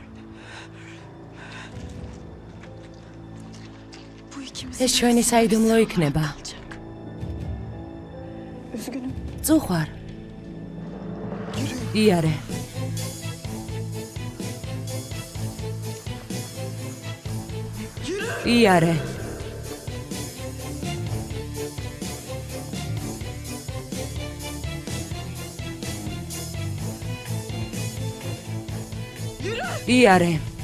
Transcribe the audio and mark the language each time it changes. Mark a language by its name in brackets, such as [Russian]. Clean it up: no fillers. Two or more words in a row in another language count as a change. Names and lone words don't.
[Turkish] Bu ikimiz [Georgian] ეს ჩვენი საიდუმლო იქნება. [Turkish] olacak. Üzgünüm. [Georgian] წუხვარ. იარე. იარე. იარე.